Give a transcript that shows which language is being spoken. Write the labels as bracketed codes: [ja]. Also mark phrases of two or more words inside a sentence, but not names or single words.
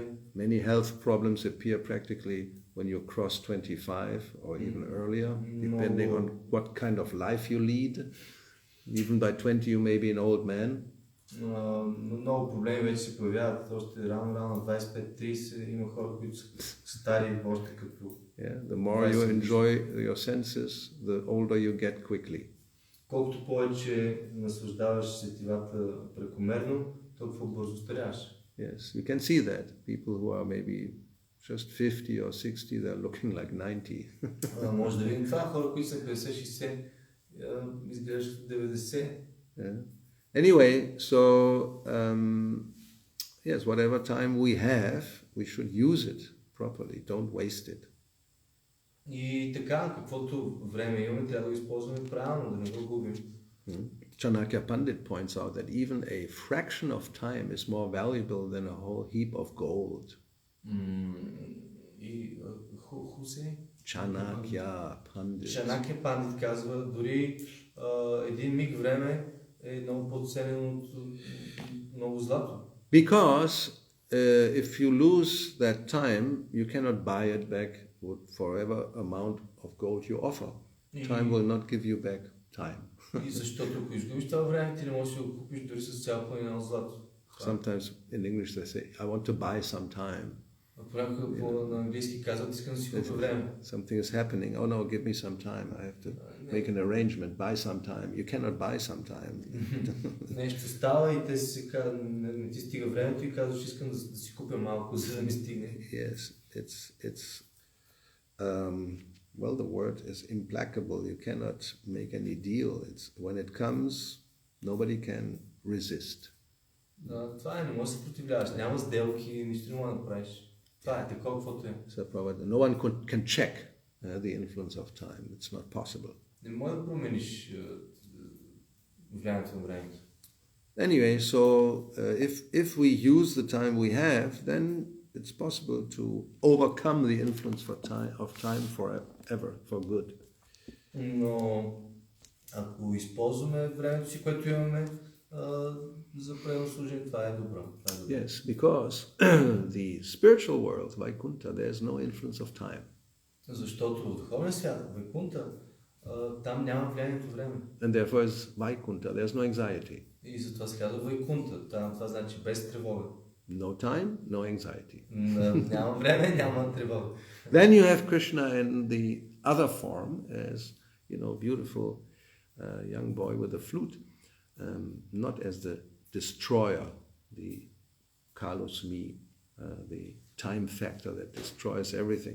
[en] Many health problems appear practically when you cross 25 or even earlier, depending on what kind of life you lead. Even by 20 you may be an old man. [bg] Много проблеми вече се появяват още рано на 25-30. Има хора, които са стари още като... [en] The more you enjoy your senses, the older you get quickly. [bg] Колкото повече наслаждаваш сетивата прекомерно, толкова бързо старяваш. [en] Yes, you can see that. People who are maybe just 50 or 60, they're looking like 90. [bg] Може да видим това. Хора, които са 50-60, изглеждат 90. [en] Anyway, so yes, whatever time we have, we should use it properly. Don't waste it. [bg] И така, каквото време имаме, трябва да го използваме правилно, да не го губим. [en] Chanakya Pandit points out that even a fraction of time is more valuable than a whole heap of gold. И who say? Chanakya Pandit. [bg] Chanakya Pandit казва, дори един миг време е много по-ценен от много злато. [en] Because if you lose that time, you cannot buy it back with whatever amount of gold you offer. Time will not give you back time. [bg] И защото ако изгубиш това време, ти не можеш да го купиш дори с цял планина от злато. [en] Sometimes in English they say, I want to buy some time. [bg] Понякога на английски казват, искам да си купя време. [en] Something is happening. Oh no, give me some time. I have to make an arrangement. Buy some time. You cannot buy some time. [bg] Нещо става и те си казват, не ти стига времето и казваш, искам да си купя малко, за да ми стигне. [en] Yes, it's well, the word is implacable. You cannot make any deal. It's when it comes, nobody can resist. [bg] Това е, не можеш да се противляваш. Няма сделки, нищо не можеш да правиш. Това е такова, каквото е. [en] No one can check the influence of time. It's not possible. [bg] Не можеш да промениш влиянието на времето. [en] Anyway, so if we use the time we have, then it's possible to overcome the influence of time forever, for good. [bg] Но ако използваме времето си, което имаме за правилно служение, това е добро. [en] Yes, because the spiritual world, Vaikuntha, there's no influence of time. [bg] Защото в духовния свят, Вайкунта, там няма влиянието време. [en] And therefore is Vaikuntha. There's no anxiety. [bg] И затова се казва Вайкунта. Това значи без тревога. [en] No time, no anxiety. [bg] Няма време, няма тревога. [en] Then you have Krishna in the other form as, beautiful young boy with a flute, not as the destroyer, the kalosmi, the time factor that destroys everything.